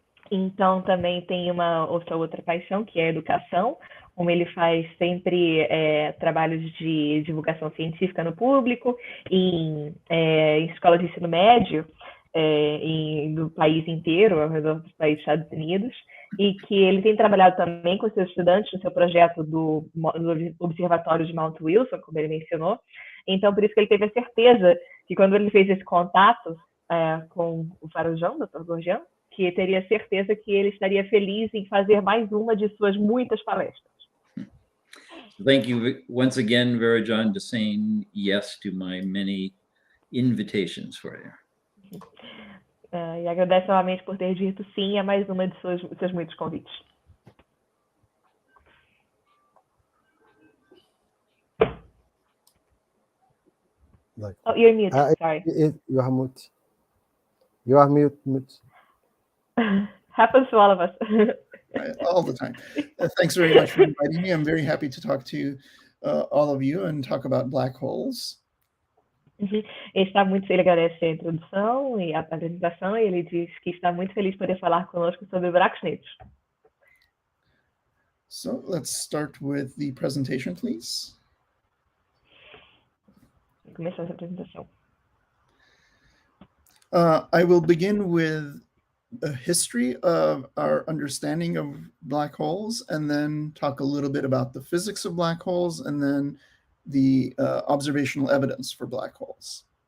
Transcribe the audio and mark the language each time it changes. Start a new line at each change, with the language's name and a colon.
Portuguese: Então, também tem outra paixão, que é a educação, como ele faz sempre trabalhos de divulgação científica no público, em escolas de ensino médio, no país inteiro, ao redor dos países dos Estados Unidos, e que ele tem trabalhado também com seus estudantes no seu projeto do Observatório de Mount Wilson, como ele mencionou. Então, por isso que ele teve a certeza que quando ele fez esse contato com o Varoujan, Dr. Gorjian, que teria certeza que ele estaria feliz em fazer mais uma de suas muitas palestras.
English: Thank you once again, Varoujan, for saying yes to my many invitations for you.
Portuguese: E agradece novamente por ter dito sim a mais uma de seus muitos convites.
English: Oh, you're mute. Sorry. You are mute. You are mute. Happens to all of us. All the time. Thanks very much for inviting me. I'm very happy to talk to all of you and talk about black holes.
Portuguese: Ele agradece a introdução e a apresentação, e ele diz que está muito feliz de poder falar conosco sobre buracos negros.
English: So let's start with the presentation, please.
Portuguese: Começamos a apresentação.
English: I will begin with a history of our understanding of black holes, and then talk a little bit about the physics of black holes, and then the observational evidence for black holes.